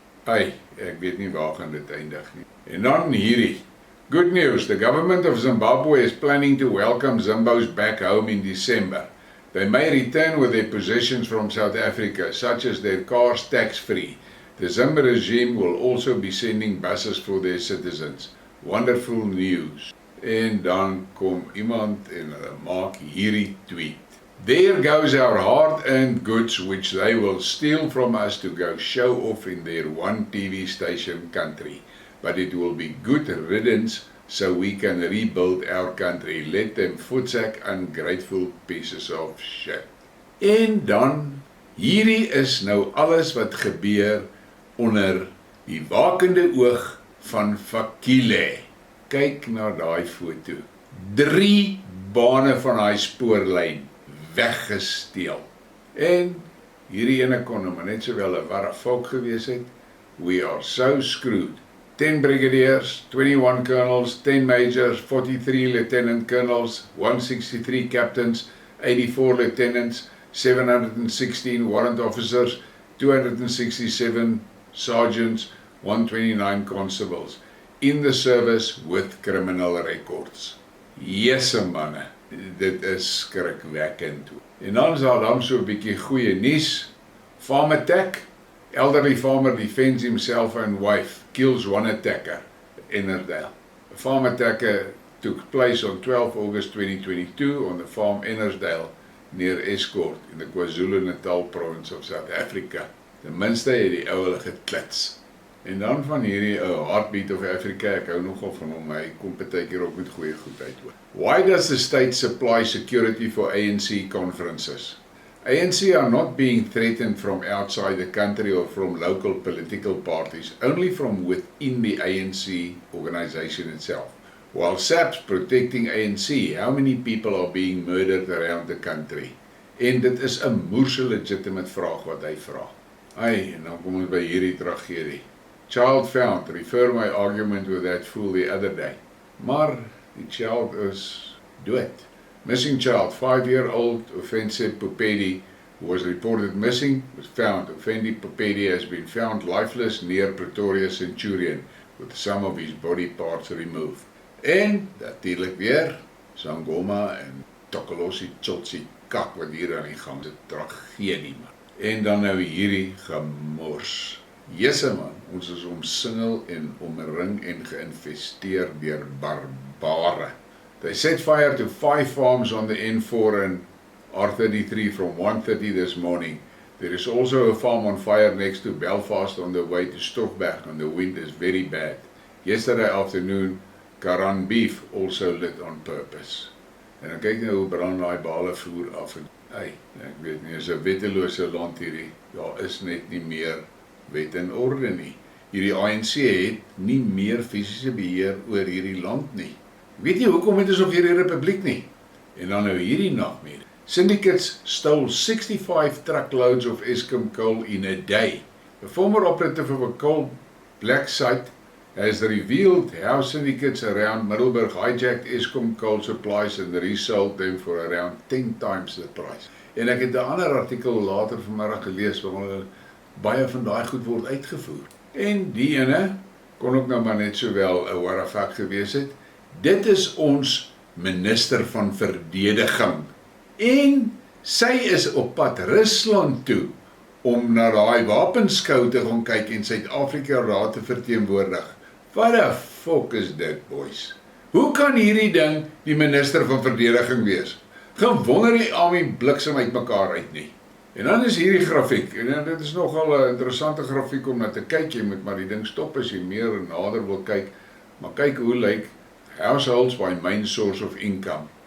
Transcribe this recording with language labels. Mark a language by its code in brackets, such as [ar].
[af] Ek weet nie waar gaan dit eindig nie. En dan hierdie. [en] Good news, the government of Zimbabwe is planning to welcome Zimbos back home in December. They may return with their possessions from South Africa, such as their cars tax-free. The Zimba regime will also be sending buses for their citizens. Wonderful news. [af] En dan kom iemand en hulle maak hierdie tweet. [en] There goes our hard-earned goods which they will steal from us to go show off in their one TV station country. But it will be good riddance so we can rebuild our country. Let them voetsak ungrateful pieces of shit. [af] En dan, hierdie is nou alles wat gebeur onder die wakende oog van Vakile. Kyk na daai foto. 3 bane van hy spoorlyn weggesteel. En hierdie ene kon nou maar net sowel 'n warre volk gewees het. [en] We are so screwed. 10 brigadiers, 21 colonels, 10 majors, 43 lieutenant colonels, 163 captains, 84 lieutenants, 716 warrant officers, 267 sergeants, 129 constables in the service with criminal records. [af] Jesse manne, dit is skrikwekkend. En dan is daar dan so 'n bietjie goeie nuus. [en] Farm attack. Elderly farmer defends himself and wife, kills one attacker, Ennerdale. A farm attack took place on 12 August 2022 on the farm Ennerdale near Escort in the KwaZulu-Natal province of South Africa. [af] Ten minste het die ou hulle geklits. En dan van hierdie Heartbeat of Africa, ek hou nogal van hom, hy kom partykeer ook met goeie goed uit hoor. [en] Why does the state supply security for ANC conferences? ANC are not being threatened from outside the country or from local political parties, only from within the ANC organization itself. While SAP's protecting ANC, how many people are being murdered around the country? [af] En dit is 'n moerse legitimate vraag wat hy vra. En dan kom ons by hierdie tragedie. [en] Child found, refer my argument with that fool the other day. [af] Maar die child is dood. [en] Missing child, 5-year-old Offense Popedi, who was reported missing, was found. Offendi Popedi has been found lifeless near Pretoria Centurion, with some of his body parts removed. [af] En, natuurlijk weer, Sangoma en Tokolosi Chotsi kak wat hier aan die gang is, tragedie man. En dan nou hierdie gemors. Jesse man, ons is omsingel en omring en geïnvesteer deur barbare. [en] They set fire to 5 farms on the N4 and R33 from 1:30 this morning. There is also a farm on fire next to Belfast on the way to Stockberg and the wind is very bad. Yesterday afternoon, Karan beef also lit on purpose. [af] En dan kyk nou hoe brand daai bale voer af en ek weet nie, is 'n wettelose land hierdie. Daar is net nie meer wet en orde nie. Hierdie ANC het nie meer fisiese beheer oor hierdie land nie. Weet jy hoekom het ons nog hierdie republiek nie? En dan nou hierdie nagmerrie. [en] Syndicates stole 65 truckloads of Eskom coal in a day. The former operative of a coal black site has revealed how syndicates around Middelburg hijacked Eskom coal supplies and resold them for around 10 times the price. [af] En ek het 'n ander artikel later vanmiddag gelees waar baie van daai goed word uitgevoer. En die ene kon ook nou maar net sowel 'n warafak gewees het. Dit is ons minister van verdediging. En sy is op pad Rusland toe om na daai wapenskou te gaan kyk en Suid-Afrika daar te verteenwoordig. [en] What the fuck is dit, boys? [af] Hoe kan hierdie ding die minister van verdediging wees? Gewonder die army bliksem uit mekaar uit nie. En dan is hierdie grafiek, en dit is nogal 'n interessante grafiek om na te kyk, jy moet maar die ding stop as jy meer en nader wil kyk, maar kyk hoe lyk [en] households by main source of income.